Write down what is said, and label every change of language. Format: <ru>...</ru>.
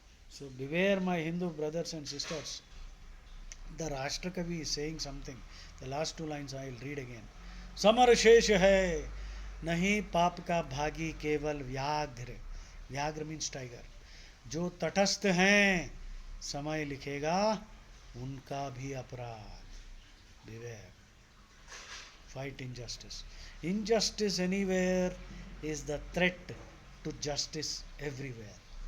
<en>So beware, my Hindu brothers and sisters. The Rashtrakavi is saying something. The last two lines I will read again.</en> <hi>Summer शेष है नहीं पाप का भागी केवल व्याघ्र. व्याघ्र</hi> <en>Means tiger.</en> <hi>जो तटस्थ हैं समय लिखेगा उनका भी अपराध.</hi> <en>Beware. Fight injustice. Injustice anywhere is the threat to justice everywhere.</en>